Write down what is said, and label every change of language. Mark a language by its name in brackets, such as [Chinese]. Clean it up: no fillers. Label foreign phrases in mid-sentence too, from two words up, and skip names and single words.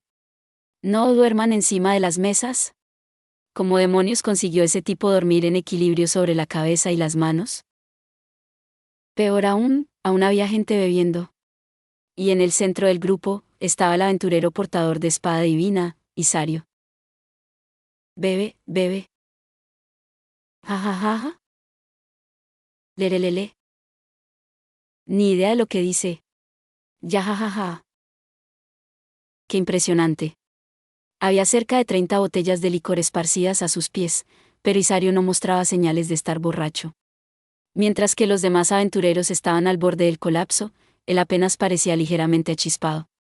[Spanish] ¿No duerman encima de las mesas? ¿Cómo demonios consiguió ese tipo dormir en equilibrio sobre la cabeza y las manos? Peor aún había gente bebiendo. Y en el centro del grupo, estaba el aventurero portador de espada divina, Isario. Bebe, bebe. Ja ja ja ja. Lerelele. Ni idea de lo que dice. Ya ja ja ja. Qué impresionante. Había cerca de 30 botellas de licor esparcidas a sus pies, pero Isario no mostraba señales de estar borracho. Mientras que los demás aventureros estaban al borde del colapso, él apenas parecía ligeramente achispado.